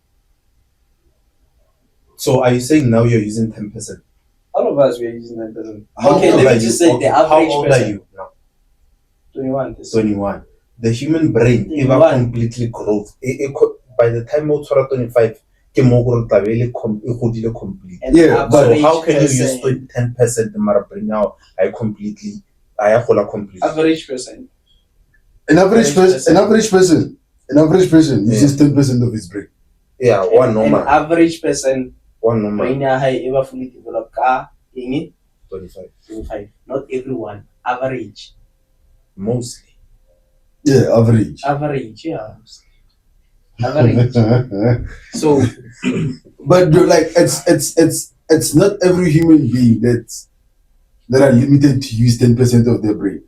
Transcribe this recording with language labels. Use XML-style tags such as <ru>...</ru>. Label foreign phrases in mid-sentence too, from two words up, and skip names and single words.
<en>So are you saying now you're using 10%? All of us we are using 10%. How Okay, old let are me just you? say the How average old person. are you now? 21. 21. The human brain, if 21. completely growth, by the time you turn 25,</en> <st>ke mo gore tla be e godile complete.</st> <en>An Yeah, So average how can you use person- 10% mara brain now? I completely, I gola completely. average person? An average person Yeah. uses 10% of his brain. Yeah, one normal. An average person One normal.</en> <st>brain ya hae e ba</st> <en>fully developed</en> <st>ka eng</st> <en>25. 25. Not everyone. Average. Mostly. Yeah, average. Average, yeah. Average. So But dude, like it's not every human being that are limited to use 10% of their brain.</en>